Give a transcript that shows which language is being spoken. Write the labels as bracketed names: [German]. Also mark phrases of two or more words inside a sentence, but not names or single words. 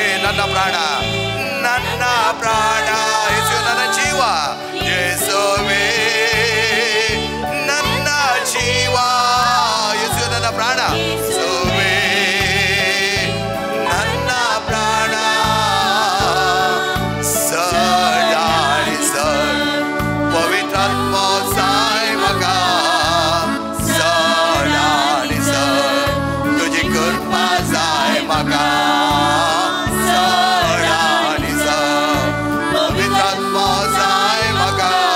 [Kannada] ನನ್ನ ಪ್ರಾಣ ನನ್ನ ಪ್ರಾಣ ಯೇಸು ನನ್ನ ಜೀವ ಯೇಸುವೇ ನನ್ನ ಜೀವ ಯೇಸು ನನ್ನ ಪ್ರಾಣ ಯೇಸುವೇ ನನ್ನ ಪ್ರಾಣ [Konkani] सडाळी सड पवित्रात्म साय म्हाका सडाळी सड तुझी कृपा जाय म्हाका सडाळी सड पवित्रात्म जाय म्हाका